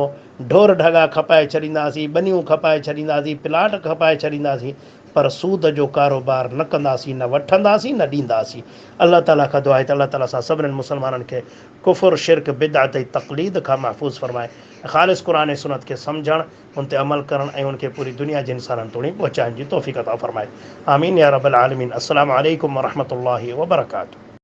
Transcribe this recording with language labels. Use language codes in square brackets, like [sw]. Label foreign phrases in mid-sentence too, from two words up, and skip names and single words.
[sd] ढोर ढगा खपाए छॾींदासीं, ॿनियूं खपाए छॾींदासीं, प्लाट खपाए छॾींदासीं, पर सूद जो कारोबार न कंदासीं, न वठंदासीं, न ॾींदासीं। अल्लाह ताला खां दुआ आहे त अल्लाह ताला सां सभिनीनि मुस्लमाननि खे कुफ़ुर, शिरक, बिदअत ऐं तक़लीद खां महफ़ूज़ फरमाए। ख़ालिस क़ुरान ऐं सुन्नत खे सम्झणु, उन ते अमल करणु, ऐं उनखे पूरी दुनिया जे इंसाननि ताईं पहुचाइण जी तौफ़ीक़ अता फरमाए। [ar] آمين يا رب العالمين. السلام عليكم ورحمة الله وبركاته.